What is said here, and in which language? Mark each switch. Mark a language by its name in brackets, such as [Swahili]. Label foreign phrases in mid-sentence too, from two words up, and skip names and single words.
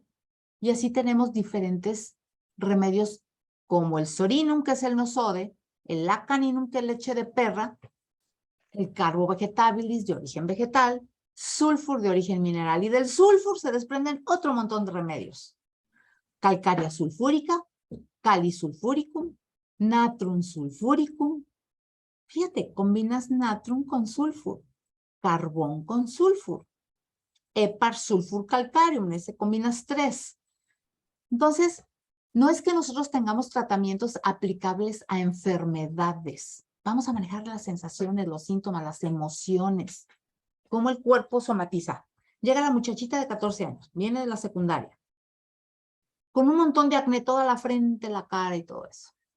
[Spanish] Y así tenemos diferentes remedios como el sorinum, que es el nosode, el lacaninum, que es leche de perra, el carbovegetabilis de origen vegetal, sulfur de origen mineral. Y del sulfur se desprenden otro montón de remedios. Calcárea sulfúrica, calisulfuricum, natrum sulfuricum. Fíjate, combinas natrum con sulfur, carbón con sulfur, hepar sulfur calcareum, ese combinas 3. Entonces, no es que nosotros tengamos tratamientos aplicables a enfermedades. Vamos a manejar las sensaciones, los síntomas, las emociones, cómo el cuerpo somatiza. Llega la muchachita de 14 años, viene de la secundaria, con un montón de acné, toda la frente, la cara y todo eso.